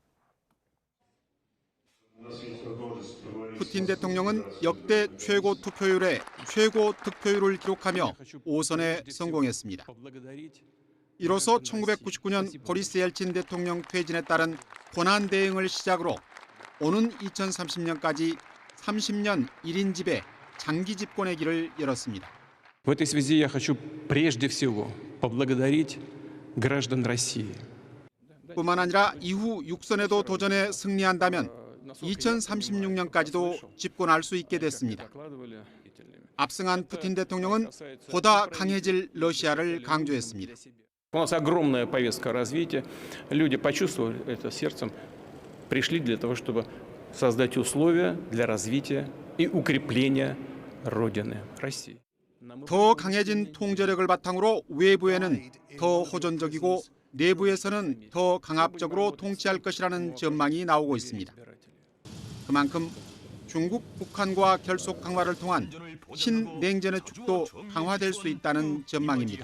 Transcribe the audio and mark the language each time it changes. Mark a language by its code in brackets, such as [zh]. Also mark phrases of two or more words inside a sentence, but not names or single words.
[ko] 푸틴 대통령은 역대 최고 투표율에 최고 득표율을 기록하며 5선에 성공했습니다. 이로써 1999년 보리스 엘친 대통령 퇴진에 따른 권한 대행을 시작으로 오는 2030년까지 30년 1인 집의 장기 집권의 길을 열었습니다. [ru] В этой связи я хочу прежде всего поблагодарить граждан России. [ko] 뿐만 아니라 이후 6선에도 도전해 승리한다면 2036년까지도 집권할 수 있게 됐습니다. 압승한 푸틴 대통령은 보다 강해질 러시아를 강조했습니다. [ru] У нас огромная повестка развития. Люди почувствовали это сердцем, пришли для того, чтобы создать условия для развития и укрепления Родины, России. [ko] 더 강해진 통제력을 바탕으로 외부에는 더 호전적이고 내부에서는 더 강압적으로 통치할 것이라는 전망이 나오고 있습니다. 그만큼 중국, 북한과 결속 강화를 통한 신냉전의 축도 강화될 수 있다는 전망입니다.